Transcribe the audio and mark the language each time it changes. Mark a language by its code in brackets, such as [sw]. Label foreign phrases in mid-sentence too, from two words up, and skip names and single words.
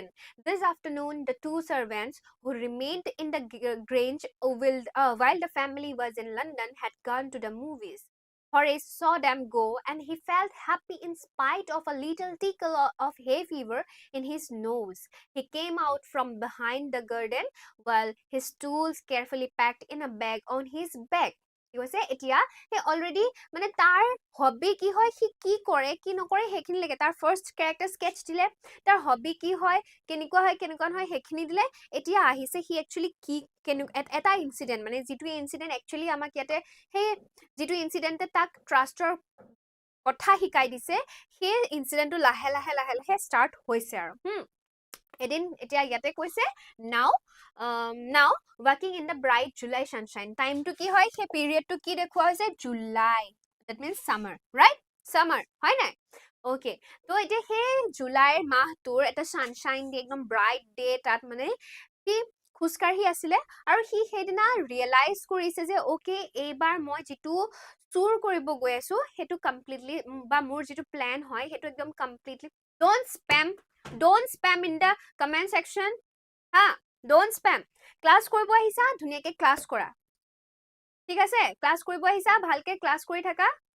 [en] This afternoon, the two servants who remained in the Grange while the family was in London had gone to the movies. Horace saw them go and he felt happy in spite of a little tickle of hay fever in his nose. He came out from behind the garden while his tools carefully packed in a bag on his back. [as] কি কৈছে এতিয়া হে অলৰেডি মানে তাৰ হবি কি হয় সি কি কৰে কি নকৰে সেইখিনি লাগে তাৰ [en] first character sketch [as] দিলে তাৰ হবি কি হয় কেনেকুৱা নহয় সেইখিনি দিলে এতিয়া আহিছে সি একচুয়ালি কি এটা ইনসিডেন্ট মানে যিটো ইনসিডেন্ট একচুয়ালি আমাক ইয়াতে সেই যিটো ইনসিডেন্টে তাক ট্ৰাষ্টৰ কথা শিকাই দিছে সেই ইনসিডেন্টটো লাহে লাহে স্টাৰ্ট হৈছে আৰু এদিন এতিয়া ইয়াতে কৈছে [en] now working in the bright July sunshine time to [as] কি হয় সেই period to কি দেখুৱা হৈছে [en] July that means summer right summer [as] হয় নাই okay তো এতিয়া সেই জুলাইৰ মাহটোৰ এটা সানশাইন দি একদম [en] bright day [as] তাত মানে কি খুচকাঢ়ি আছিলে আৰু সি সেইদিনা ৰিয়েলাইজ কৰিছে যে অ'কে এইবাৰ মই যিটো চুৰ কৰিব গৈ আছো সেইটো কমপ্লিটলি বা মোৰ যিটো প্লেন হয় সেইটো একদম কমপ্লিটলি [en] Don't spam in the comment section [as] হা [en] Don't spam [as] ক্লাছ কৰিব আহিছা ধুনীয়াকে ক্লাছ কৰা ঠিক আছে ক্লাছ কৰিব আহিছা ভালকে ক্লাছ কৰি থাকা